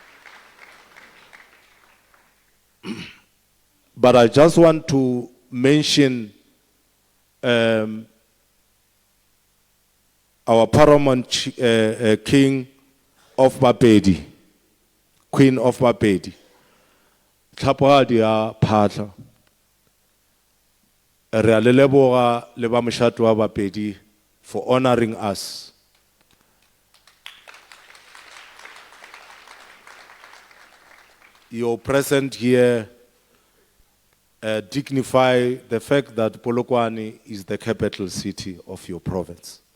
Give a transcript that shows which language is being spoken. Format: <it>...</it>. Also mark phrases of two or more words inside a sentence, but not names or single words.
<en>But I just want to mention our paramount king of Bapedi, Queen of Bapedi, Tlhapogadi ya Phatla.</en> <nso>Re a le leboga le ba moshato wa Bapedi</nso> <en>for honoring us. Your presence here dignify the fact that Polokwane is the capital city of your province.</en>